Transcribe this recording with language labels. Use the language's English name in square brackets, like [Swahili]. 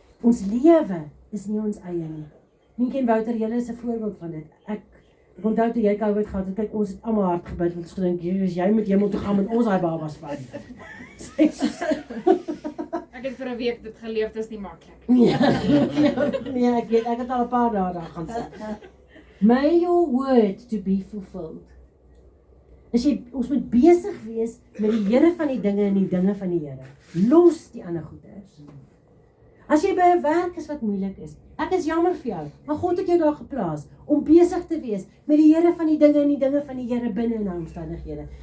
[Afrikaans] Ons lewe is nie ons eie nie. Minkie en Wouter, julle is 'n voorbeeld van dit. Ek onthou toe jy COVID gehad het, kyk, ons het almal hard gebid, want ons gedink, jy moet hemel toe gaan met ons daai babas vat. Ek het vir 'n week dit geleef, dis nie maklik. Nee, ek weet, ek het al 'n paar dae daar gaan sit. [English] May your word to be fulfilled. [Afrikaans] Ons moet besig wees met die Here van die dinge en die dinge van die Here. Los die ander goeders. As jy by 'n werk is wat moeilik is, ek is jammer vir jou, maar God het jou daar geplaas om besig te wees met die Here van die dinge en die dinge van die Here binne in daai omstandighede.